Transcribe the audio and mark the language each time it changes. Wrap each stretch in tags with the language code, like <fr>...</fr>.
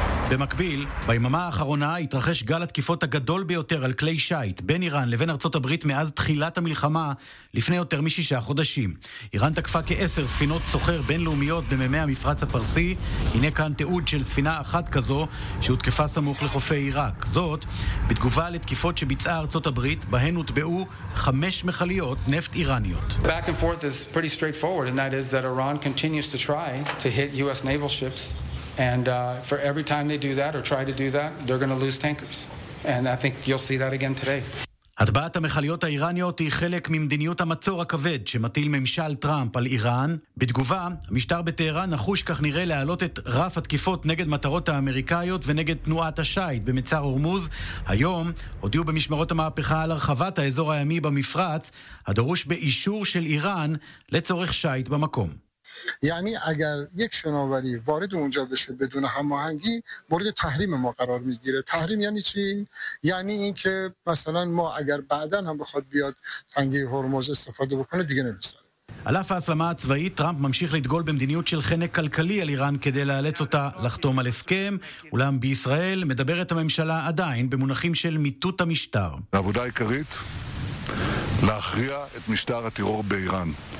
<he>במקביל, ביממה האחרונה התרחש גל התקיפות הגדול ביותר על כלי שיט בין איראן לבין ארצות הברית מאז תחילת המלחמה לפני יותר משישה חודשים. איראן תקפה כ-10 ספינות סוחר בינלאומיות במימי המפרץ הפרסי. הנה כאן תיעוד של ספינה אחת כזו שהותקפה סמוך לחופי עיראק. זאת, בתגובה לתקיפות שביצעה ארצות הברית, בהן הוטבעו 5 מכליות נפט איראניות.</he> <en>Back and forth is pretty straightforward, and that is that Iran continues to try to hit US naval ships. And for every time they do that or try to do that, they're going to lose tankers. And I think you'll see that again today.</en> <he>הטבעת המחליות האיראניות היא חלק ממדיניות המצור הכבד שמטיל ממשל טראמפ על איראן. בתגובה, המשטר בטהרן נחוש כך נראה להעלות את רף התקיפות נגד מטרות האמריקאיות ונגד תנועת השייט במצר הורמוז. היום הודיעו במשמרות המהפכה על הרחבת האזור הימי במפרץ, הדרוש באישור של איראן לצורך שייט במקום.</he> <fa>یعنی اگر یک شناوری وارد اونجا بشه بدون هماهنگی مورد تحریم ما قرار میگیره تحریم یعنی چی یعنی اینکه مثلا ما اگر بعدن هم بخواد بیاد تنگه هرمز استفاده بکنه دیگه نمیشه</fa> <he>על אף ההסלמה הצבאית, טראמפ ממשיך לדגול במדיניות של חנק כלכלי על איראן כדי לאלץ אותה לחתום על הסכם, אולם בישראל מדברת הממשלה עדיין במונחים של מיטוט המשטר. העבודה העיקרית, להכריע את משטר הטרור באיראן.</he>